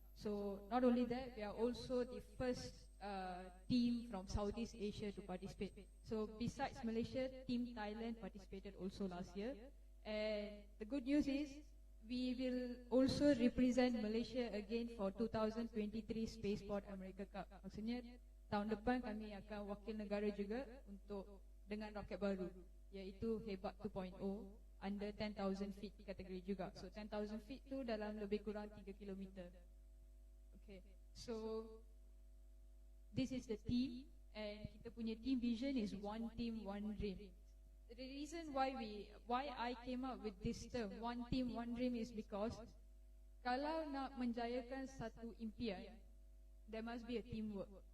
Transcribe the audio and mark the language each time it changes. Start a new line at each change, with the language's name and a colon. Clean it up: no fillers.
English: So not only that, we are also the first team from Southeast Asia to participate. So besides Malaysia, Team Thailand participated also last year. And the good news is we will also represent Malaysia again for 2023 Spaceport America Cup.
Malay: Maksudnya tahun depan kami akan wakil negara juga untuk dengan roket baru, iaitu Hebat 2.0
English: under 10,000 feet
Malay: kategori juga. So 10,000 feet tu dalam lebih kurang 3 km.
English: Okay, so this is the team, and
Malay: kita punya
English: team vision is one team, one dream. The reason why I came up with this term, one team, one dream, is because
Malay: kalau nak menjayakan satu impian,
English: there must be a teamwork.